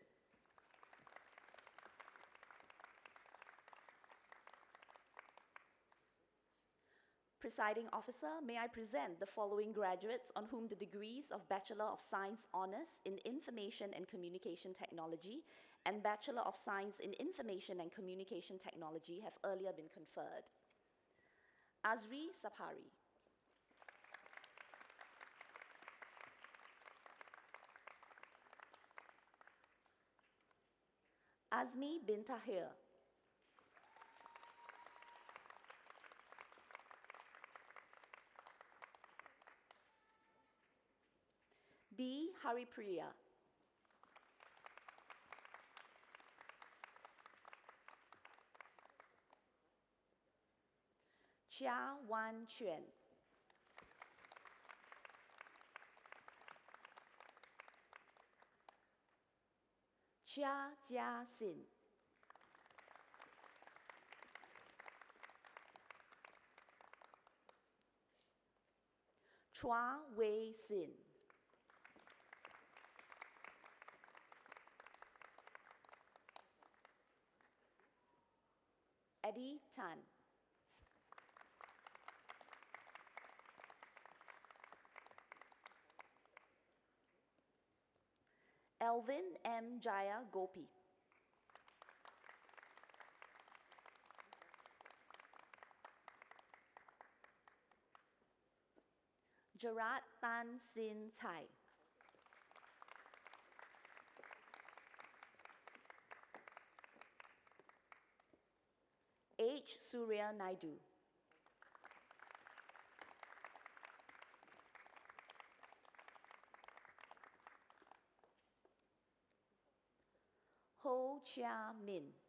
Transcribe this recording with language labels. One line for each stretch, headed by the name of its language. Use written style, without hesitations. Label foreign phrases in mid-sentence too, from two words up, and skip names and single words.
English: Presiding Officer, may I present the following graduates on whom the degrees of Bachelor of Science Honours in Information and Communication Technology and Bachelor of Science in Information and Communication Technology have earlier been conferred. Azri Sapari. Azmi bin Tahir. B. Haripriya. Chia Wan Quan. Chia Jia Sin. Chua Wei Sin. Eddie Tan. Elvin M. Jaya Gopi. Gerard Tan Sin Chai. H. Surya Naidu. Ho Chia Min.